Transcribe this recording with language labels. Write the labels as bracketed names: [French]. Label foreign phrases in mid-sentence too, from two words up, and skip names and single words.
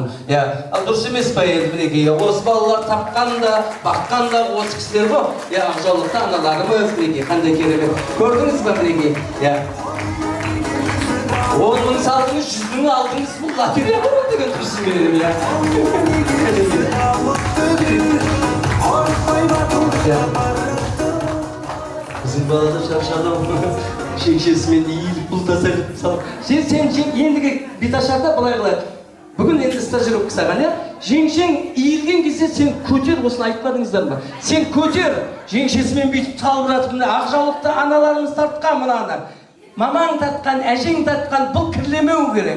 [Kazakh] Ал дұрыс емес па енді мінекей, осы балалар тапқан да, баққан да осы кісілер ғой. Ақжаулықты аналарымыз мінекей, қандай керемет. Көрдіңіз ба мінекей? 10 мың салдыңыз, 100 мың алдыңыз, бұл лотерея ғой деген тұрсын беремін. Bizim balada şarşardan şekşesімен иіліп бұлтаса салып. Сен ендігі беташарда былай қылайық. Бүгін енді стажировка саған, жеңшең иілген кезде сен көтер, осыны айтпадыңыздар ма? Сен көтер, жеңшесімен бүйтіп салып жатып, ақжаулықты аналарымыз тартқан мынаны. Мамаң тартқан, әжең тартқан, бұл кірлемеу керек.